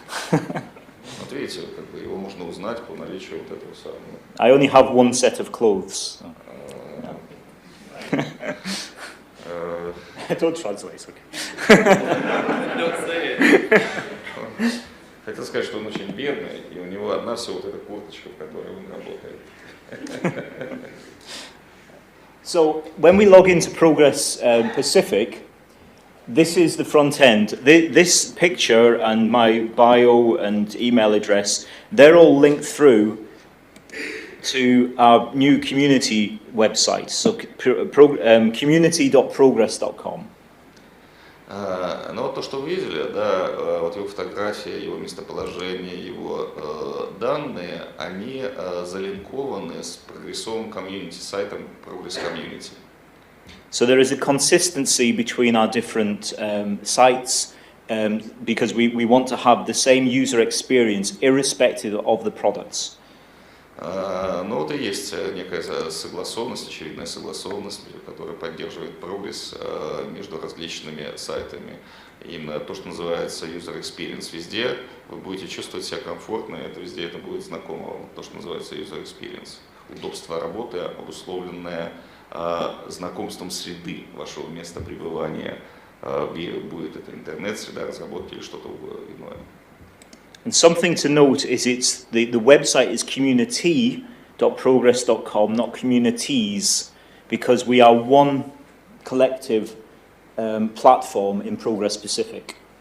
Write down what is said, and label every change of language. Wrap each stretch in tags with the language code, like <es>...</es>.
<ru>Вот видите, как бы его можно узнать по наличию вот этого самого.</ru> <en>I only have one set of clothes. Don't translate, okay. Don't say it.</en> <ru>Хотел сказать, что он очень бедный, и у него одна всего вот эта курточка, в которой он работает.</ru> <en>So when we log into Progress Pacific, this is the front end. This picture and my bio and email address, they're all linked through to our new community website, so community.progress.com.</en> <ru>Но вот то, что вы видели, да, вот его фотография, его местоположение, его данные, они залинкованы с прогрессовым комьюнити-сайтом Progress Community.</ru> <en>So there is a consistency between our different sites because we want to have the same user experience irrespective of the products.</en> <ru>Но вот и есть некая согласованность, очевидная согласованность, которая поддерживает прогресс между различными сайтами. Именно то, что называется user experience везде, вы будете чувствовать себя комфортно, и это везде это будет знакомо вам, то, что называется user experience. Удобство работы, обусловленное знакомством среды вашего места пребывания, будет это интернет-среда разработки или что-то иное.</ru> <en>And something to note is the website is community.progress.com, not communities, because we are one collective platform in Progress Pacific.</en>